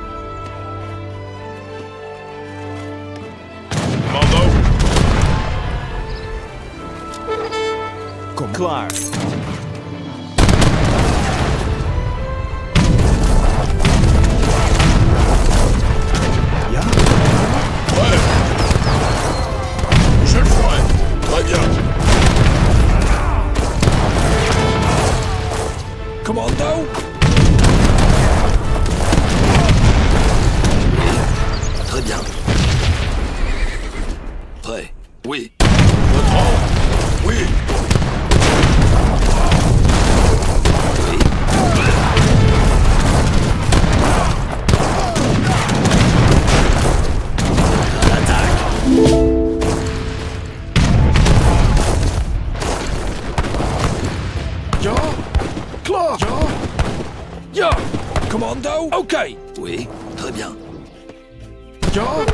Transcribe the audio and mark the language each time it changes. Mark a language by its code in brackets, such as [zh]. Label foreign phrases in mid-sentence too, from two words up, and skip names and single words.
[fr] Commando. [nl] Kom. Klaar. Ja? [fr] Prêt. Je le ferai. Très bien. Commando? Très bien. Prêt. Oui. Votre ordre. Oui. À l'attaque. [nl] Ja? Klaar? Ja? Ja! Commando? Oké. [fr] Oui. Très bien. [nl] Ja?